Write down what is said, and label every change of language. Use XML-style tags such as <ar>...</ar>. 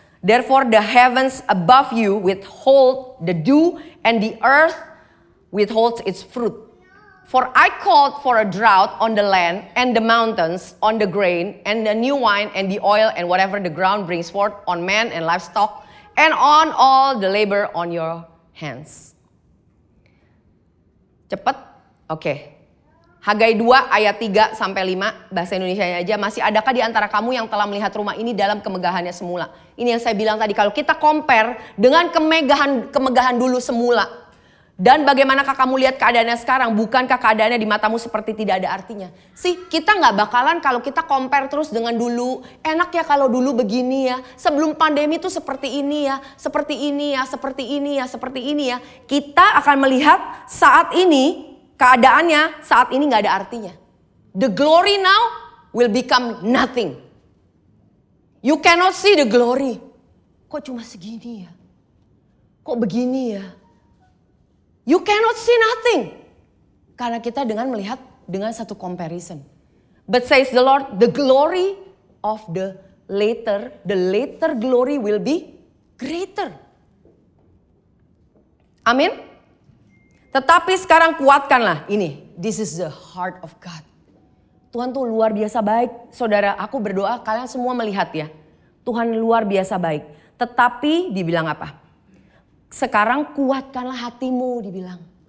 <en>Therefore the heavens above you withhold the dew, and the earth withholds its fruit. For I called for a drought on the land and the mountains, on the grain and the new wine and the oil and whatever the ground brings forth, on man and livestock, and on all the labor on your hands.</en> <id>Cepet? Oke. Hagai 2 ayat 3 sampai 5 bahasa Indonesianya aja. Masih adakah di antara kamu yang telah melihat rumah ini dalam kemegahannya semula? Ini yang saya bilang tadi, kalau kita compare dengan kemegahan dulu semula. Dan bagaimanakah kamu lihat keadaannya sekarang? Bukankah keadaannya di matamu seperti tidak ada artinya? Kita nggak bakalan kalau kita compare terus dengan dulu. Enak ya kalau dulu begini ya. Sebelum pandemi tuh seperti ini ya. Seperti ini ya, seperti ini ya, seperti ini ya. Kita akan melihat saat ini, keadaannya saat ini nggak ada artinya.</id> <en>The glory now will become nothing. You cannot see the glory.</en> <id>Kok cuma segini ya? Kok begini ya?</id> <en>You cannot see nothing.</en> <id>Karena kita melihat dengan satu comparison.</id> <en>But says the Lord, the glory of the later glory will be greater.</en> <id>Amin. Tetapi sekarang kuatkanlah ini.</id> <en>This is the heart of God.</en> <id>Tuhan tuh luar biasa baik. Saudara, aku berdoa kalian semua melihat ya. Tuhan luar biasa baik. Tetapi dibilang apa? Sekarang kuatkanlah hatimu, dibilang.</id>